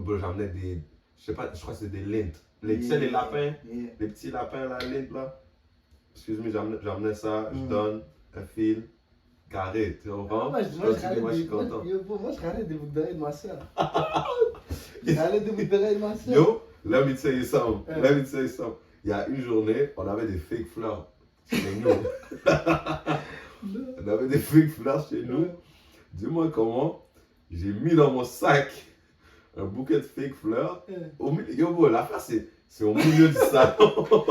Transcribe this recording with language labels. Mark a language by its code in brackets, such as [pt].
[fr] Bro, j'amenais des, je sais pas, je crois que c'est des lints. Tu sais, les lapins, [en] Yeah. [fr] les petits lapins, la lint là. Excuse-moi, j'amenais ça, je Mm. donne un fil carré, tu comprends? Moi, Je continue, moi je suis content. Moi, je râlais des boucles d'oreilles de ma soeur. Je râlais des boucles d'oreilles de ma soeur. [en] Yo, let me tell you something. [fr] Ouais. [en] Let me tell you something. [fr] Il y a une journée, on avait des fake fleurs chez nous. On avait des fake fleurs chez nous. Dis-moi comment j'ai mis dans mon sac un bouquet de fake fleurs. Yo, bro, l'affaire c'est au milieu du salon.